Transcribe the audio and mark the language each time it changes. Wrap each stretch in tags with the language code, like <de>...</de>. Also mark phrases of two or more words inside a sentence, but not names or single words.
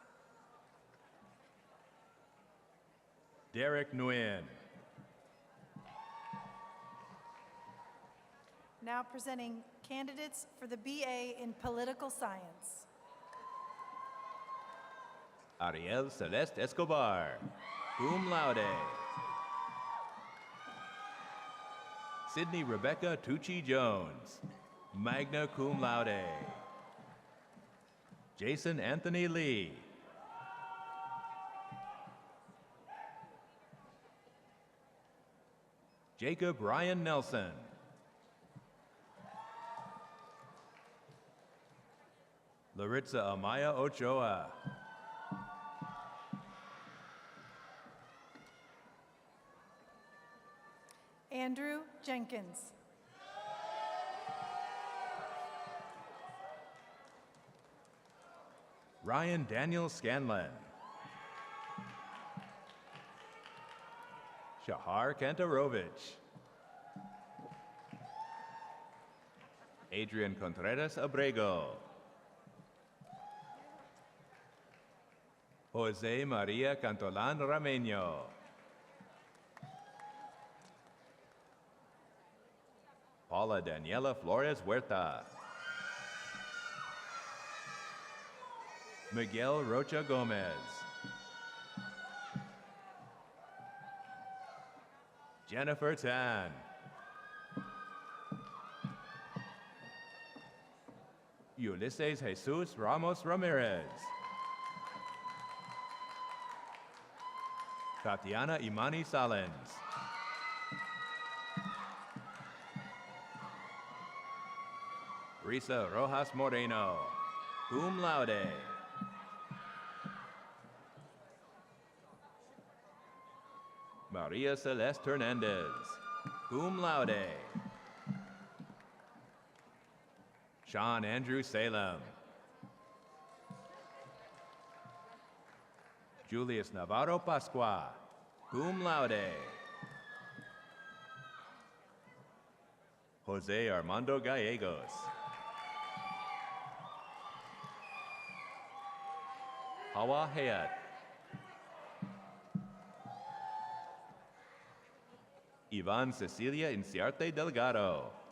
<en>Derek Nguyen. Now presenting candidates for the BA in Political Science. Ariel Celeste Escobar,</en> <la>cum laude.</la> <en>Sydney Rebecca Tucci Jones,</en> <la>magna cum laude.</la> <en>Jason Anthony Lee. Jacob Ryan Nelson. Maritza Amaya Ochoa. Andrew Jenkins. Ryan Daniel Scanlon. Shahar Kantarovich. Adrian Contreras Abrego. Jose Maria Cantolan Rameño. Paula Daniela Flores Huerta. Miguel Rocha Gomez. Jennifer Tan. Ulises Jesus Ramos Ramirez. Tatiana Imani Salens. Risa Rojas Moreno,</en> <la>cum laude.</la> <en>Maria Celeste Hernandez,</en> <la>cum laude.</la> <en>Sean Andrew Salem. Julius Navarro Pascua,</en> <la>cum laude.</la> <en>Jose Armando Gallegos. Hawa Hayat. Ivan Cecilia Inciarte Delgado.</en>